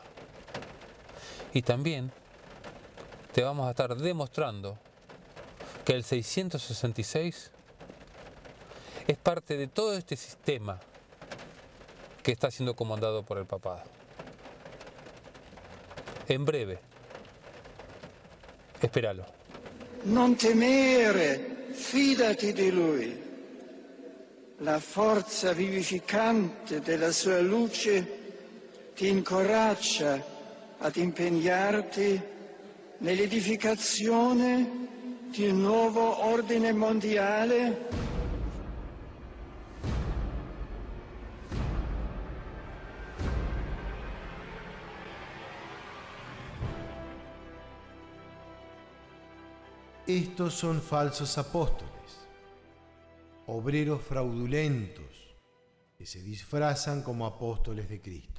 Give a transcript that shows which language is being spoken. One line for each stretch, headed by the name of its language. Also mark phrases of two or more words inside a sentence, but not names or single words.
Spanish: Y también te vamos a estar demostrando que el 666 es parte de todo este sistema que está siendo comandado por el papado. En breve, espéralo.
Italian: Non temere, fidati di Lui. La forza vivificante della sua luce ti incoraggia ad impegnarti nell'edificazione di un nuovo ordine mondiale.
Spanish: Estos son falsos apóstoles, obreros fraudulentos que se disfrazan como apóstoles de Cristo.